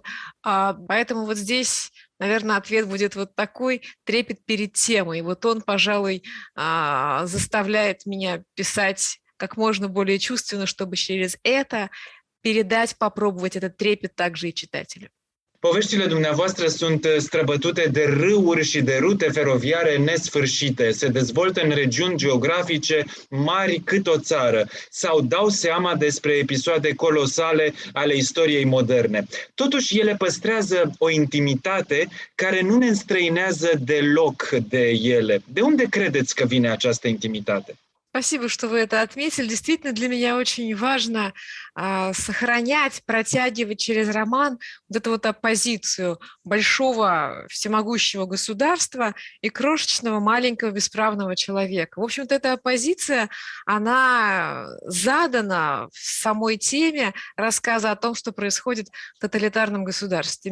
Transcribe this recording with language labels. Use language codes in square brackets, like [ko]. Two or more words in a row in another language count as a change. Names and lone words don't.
[ru] Поэтому вот здесь, наверное, ответ будет вот такой: трепет перед темой. Вот он, пожалуй, заставляет меня писать как можно более чувственно, чтобы через это передать, попробовать этот трепет также и читателю. [ro] Poveștile dumneavoastră sunt străbătute de râuri și de rute feroviare nesfârșite. Se dezvoltă în regiuni geografice mari cât o țară sau dau seama despre episoade colosale ale istoriei moderne. Totuși, ele păstrează o intimitate care nu ne înstrăinează deloc de ele. De unde credeți că vine această intimitate? [ru] Спасибо, что вы это отметили. Действительно, для меня очень важно сохранять, протягивать через роман вот эту вот оппозицию большого всемогущего государства и крошечного маленького бесправного человека. В общем-то, эта оппозиция, она задана в самой теме рассказа о том, что происходит в тоталитарном государстве.